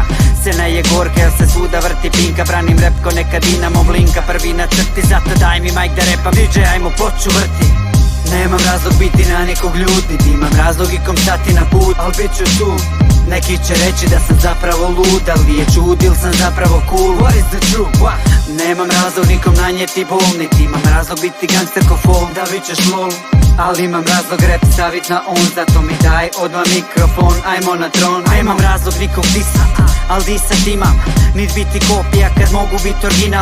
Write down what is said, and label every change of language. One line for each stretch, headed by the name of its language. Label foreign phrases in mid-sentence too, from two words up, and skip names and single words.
Croatian: Scena je gorka jer se svuda vrti pinka, branim rep ko neka Dinamo blinka, prvi na crti, zato daj mi majk da repam, DJ ajmo poču vrti. Nemam razlog biti na nekog ljutiti, imam razlog ikom stati na put, al bit ću tu. Neki će reći da sam zapravo lud, ali je čud ili sam zapravo cool.
English: What is the truth? What?
Croatian: Nemam razlog nikom nanijeti bol, niti imam razlog biti gangster ko fol, da vičeš lol. Ali imam razlog rap stavit na on, zato mi daj odmah mikrofon, ajmo na tron. Nemam razlog nikog disat, al disat imam, nit biti kopija kad mogu biti original.